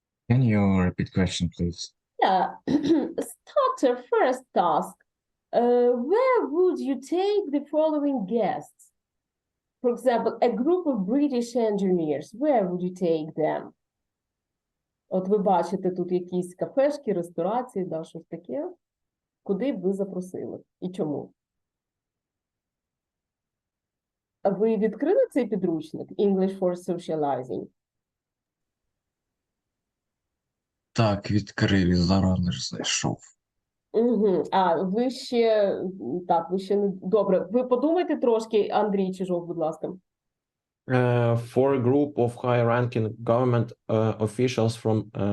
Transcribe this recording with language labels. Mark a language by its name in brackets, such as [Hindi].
[English] Can you repeat question, please? Yeah, starter first task. Where would you take the following guests? For example, a group of British engineers. Where would you take them? [Ukrainian] От ви бачите тут якісь кафешки, ресторації, да, щось таке. Куди б ви запросили? І чому? А ви відкрили цей підручник English for Socializing? Так, відкрив, зараз лиш зайшов. Угу. А, ви ще, так, ви ще не, добре. Ви подумайте трошки, Андрій Чижов, будь ласка. [English] For a group of high-ranking government officials from